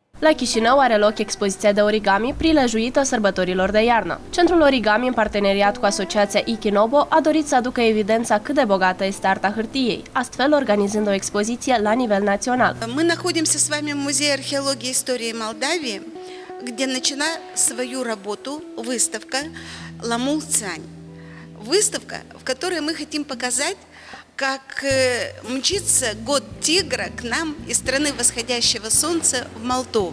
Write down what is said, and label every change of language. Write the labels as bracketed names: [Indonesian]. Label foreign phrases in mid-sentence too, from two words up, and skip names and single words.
[Romanian] La Chișinău are loc expoziția de origami prilejuită sărbătorilor de iarnă. Centrul Origami, în parteneriat cu asociația Ikinobo, a dorit să aducă evidența cât de bogată este arta hârtiei, astfel organizând o expoziție la nivel național. [Russian] Мы находимся с вами в Музее археологии и истории Молдавии, где начала свою работу выставка «Ламул-Цань». Выставка, в которой мы хотим показать, как мчится год тигра к нам из страны восходящего солнца в Молдову.